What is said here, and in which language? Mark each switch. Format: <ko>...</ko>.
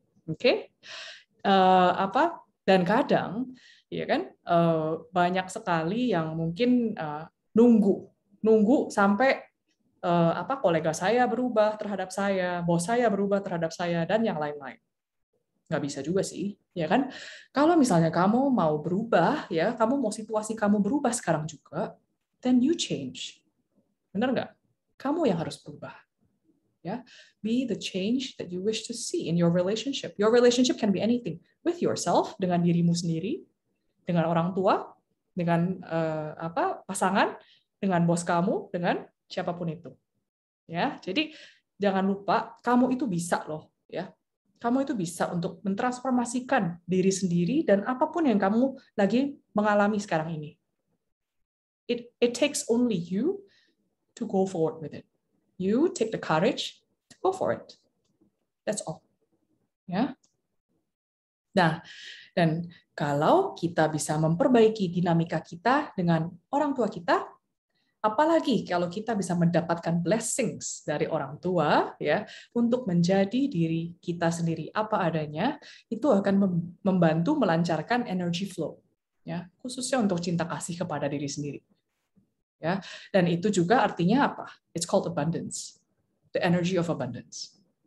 <id>Oke? Dan kadang, ya kan, banyak sekali yang mungkin nunggu sampai kolega saya berubah terhadap saya, bos saya berubah terhadap saya, dan yang lain-lain. Nggak bisa juga sih, ya kan? Kalau misalnya kamu mau berubah, ya, kamu mau situasi kamu berubah sekarang juga,</id> <en>then you change.</en> <id>Benar nggak? Kamu yang harus berubah.</id> <en>Ya, be the change that you wish to see in your relationship. Your relationship can be anything. With yourself,</en> <id>dengan dirimu sendiri, dengan orang tua, dengan pasangan, dengan bos kamu, dengan siapapun itu. Ya, jadi jangan lupa kamu itu bisa loh, ya. Kamu itu bisa untuk mentransformasikan diri sendiri dan apapun yang kamu lagi mengalami sekarang ini.</id> <en>It takes only you to go forward with it. You take the courage to go for it. That's all. Ya.</en> <id>Nah, dan kalau kita bisa memperbaiki dinamika kita dengan orang tua kita, apalagi kalau kita bisa mendapatkan blessings dari orang tua, ya, untuk menjadi diri kita sendiri apa adanya, itu akan membantu melancarkan energy flow, ya, khususnya untuk cinta kasih kepada diri sendiri. Ya, dan itu juga artinya apa?</id> <en>It's called abundance, the energy of abundance.</en>